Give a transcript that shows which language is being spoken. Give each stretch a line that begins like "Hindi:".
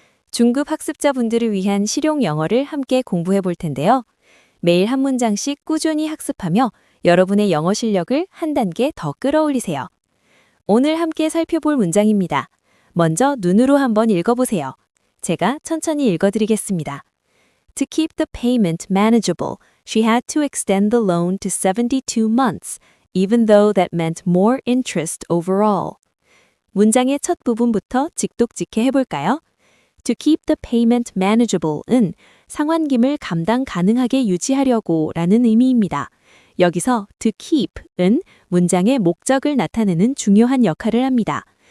Korean: 중급 학습자분들을 위한 실용 영어를 함께 공부해 볼 텐데요. 매일 한 문장씩 꾸준히 학습하며 여러분의 영어 실력을 한 단계 더 끌어올리세요. 오늘 함께 살펴볼 문장입니다. 먼저 눈으로 한번 읽어보세요. 제가 천천히 읽어드리겠습니다.
English: To keep the payment manageable, she had to extend the loan to 72 months. Even though that meant more interest overall.
Korean: 문장의 첫 부분부터 직독직해 해볼까요?
English: To keep the payment manageable
Korean: 은 상환금을 감당 가능하게 유지하려고 라는 의미입니다. 여기서 to keep은 문장의 목적을 나타내는 중요한 역할을 합니다.